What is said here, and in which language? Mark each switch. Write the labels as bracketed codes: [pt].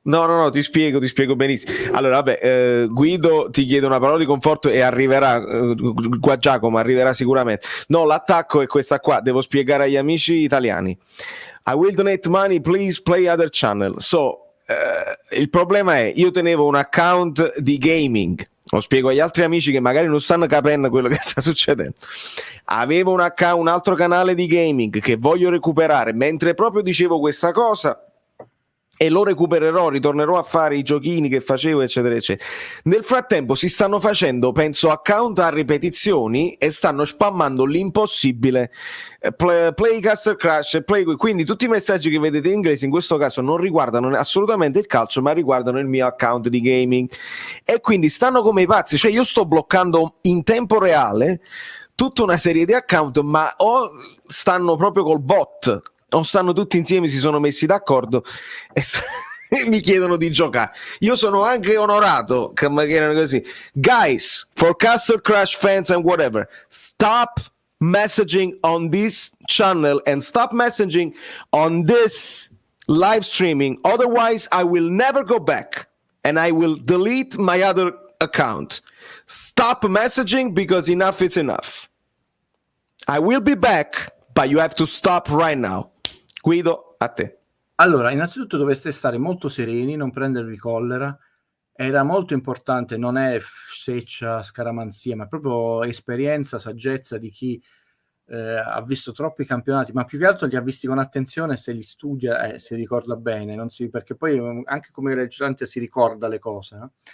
[it] No, ti spiego benissimo. Allora, vabbè, Guido ti chiede una parola di conforto e arriverà, qua Giacomo arriverà sicuramente. No, l'attacco è questa qua, devo spiegare agli amici italiani. [en] I will donate money, please play other channel. [it] So, il problema è, io tenevo un account di gaming, lo spiego agli altri amici che magari non stanno capendo quello che sta succedendo. Avevo un altro canale di gaming che voglio recuperare, mentre proprio dicevo questa cosa, e lo recupererò, ritornerò a fare i giochini che facevo, eccetera, eccetera. Nel frattempo si stanno facendo, penso, account a ripetizioni e stanno spammando l'impossibile. [en] Play Castle Crash, [it] quindi tutti i messaggi che vedete in inglese in questo caso non riguardano assolutamente il calcio, ma riguardano il mio account di gaming, e quindi stanno come i pazzi. Cioè io sto bloccando in tempo reale tutta una serie di account, ma o stanno proprio col bot o stanno tutti insieme, si sono messi d'accordo e mi chiedono di giocare. Io sono anche onorato che mi chiedano così. [en] Guys, for Castle Crash fans and whatever, stop messaging on this channel and stop messaging on this live streaming, otherwise I will never go back and I will delete my other account. Stop messaging because enough is enough. I will be back, but you have to stop right now. [it] Guido, a te. Allora, innanzitutto dovreste stare molto sereni, non prendervi collera. Era molto importante, non è seccia, scaramanzia, ma proprio esperienza, saggezza di chi ha visto troppi campionati, ma più che altro li ha visti con attenzione, se li studia, si ricorda bene, perché poi anche come legislatore si ricorda le cose, no?